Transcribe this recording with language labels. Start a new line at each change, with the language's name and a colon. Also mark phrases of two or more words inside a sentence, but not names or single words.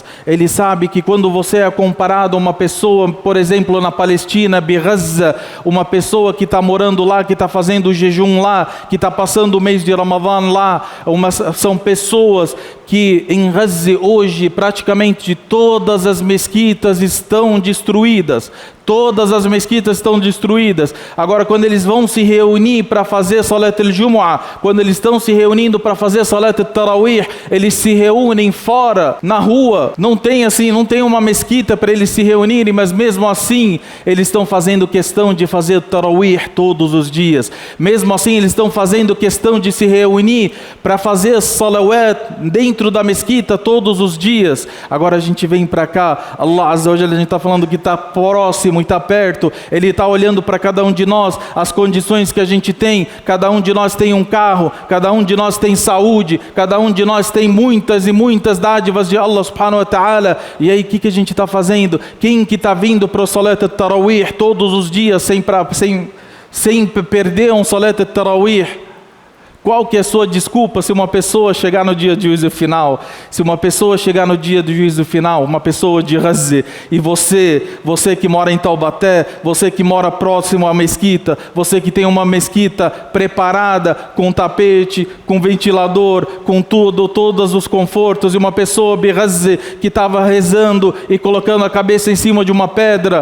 Portuguese: Ele sabe que quando você é comparado a uma pessoa, por exemplo, na Palestina, Gaza, uma pessoa que está morando lá, que está fazendo o jejum lá, que está passando o mês de Ramadã lá, são pessoas que em Gaza hoje praticamente todas as mesquitas estão destruídas. Todas as mesquitas estão destruídas. Agora, quando eles vão se reunir para fazer
Arabic: صلاة الجمعة,
Portuguese: quando eles estão se reunindo para fazer
Arabic: صلاة التراويح,
Portuguese: eles se reúnem fora, na rua. Não tem uma mesquita para eles se reunirem, mas mesmo assim, eles estão fazendo questão de fazer Tarawih todos os dias. Mesmo assim, eles estão fazendo questão de se reunir para fazer Salawat dentro da mesquita todos os dias. Agora a gente vem para cá,
Arabic: الله عز وجل,
Portuguese: a gente está falando que está próximo, está perto, Ele está olhando para cada um de nós, as condições que a gente tem. Cada um de nós tem um carro, cada um de nós tem saúde, cada um de nós tem muitas e muitas dádivas de
Arabic: الله سبحانه وتعالى.
Portuguese: E aí o que a gente está fazendo? Quem que está vindo para o
Arabic: صلاة التراويح
Portuguese: todos os dias sem perder um
Arabic: صلاة التراويح?
Portuguese: Qual que é a sua desculpa se uma pessoa chegar no dia do juízo final? Se uma pessoa chegar no dia do juízo final, uma pessoa de Gaza, e você que mora em Taubaté, você que mora próximo à mesquita, você que tem uma mesquita preparada com tapete, com ventilador, com todos os confortos, e uma pessoa de Gaza que estava rezando e colocando a cabeça em cima de uma pedra.